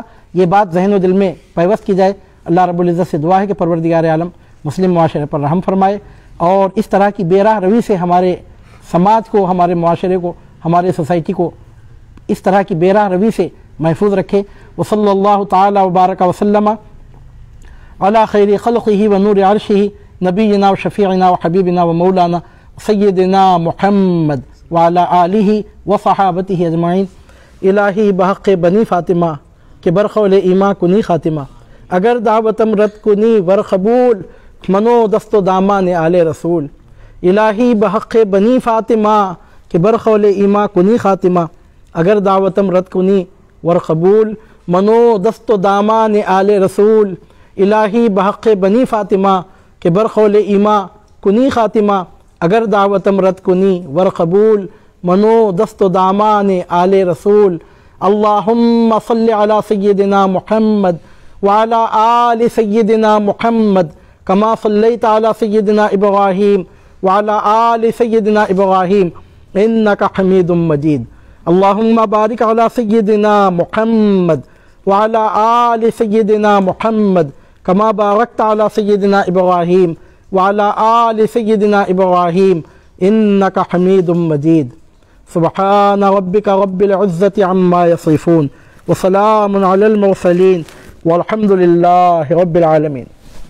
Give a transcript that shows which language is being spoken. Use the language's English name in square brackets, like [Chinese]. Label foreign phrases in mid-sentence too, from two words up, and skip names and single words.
[Urdu] یہ بات ذہن و دل میں پیوست کی جائے۔ اللہ رب العزت سے دعا ہے کہ پروردگار عالم مسلم معاشرے پر رحم فرمائے، اور اس طرح کی بے راہ روی سے ہمارے سماج کو، ہمارے معاشرے کو، ہمارے سوسائٹی کو اس طرح کی بے راہ روی سے محفوظ رکھے۔ [Arabic] وصلی اللہ تعالی وبارک وسلم علی خیر خلقہ ونور عرشہ نبینا وشفیعنا وحبیبنا ومولانا سیدنا محمد وعلی آلہ وصحابتہ اجمعین۔ [Persian] الہی بحق بنی فاطمہ کہ برخول ایماں کنی خاتمہ، اگر دعوتم رد کنی ور قبول، منو دست و دامان آل رسول۔ الہی بحق بنی فاطمہ کہ برخول ایماں کنی خاتمہ، اگر دعوتم رد کنی ور قبول، منو دست و دامان آل رسول۔ الہی بحق بنی فاطمہ کہ برخول ایماں کنی خاتمہ، اگر دعوتم رد کنی ور قبول، منو دست و دامان آل رسول۔ [Arabic] اللہم صلی علی سیدنا محمد وعلی آل سیدنا محمد کما صلیت علی سیدنا ابراہیم وعلی آل سیدنا ابراہیم انک حمید مجید اللہم بارک علی سیدنا محمد وعلی آل سیدنا محمد کما بارکت علی سیدنا ابراہیم وعلی آل سیدنا ابراہیم انک حمید مجید سبحان ربک رب العزة عما یصفون وسلام علی المرسلین والحمد للہ رب العالمین.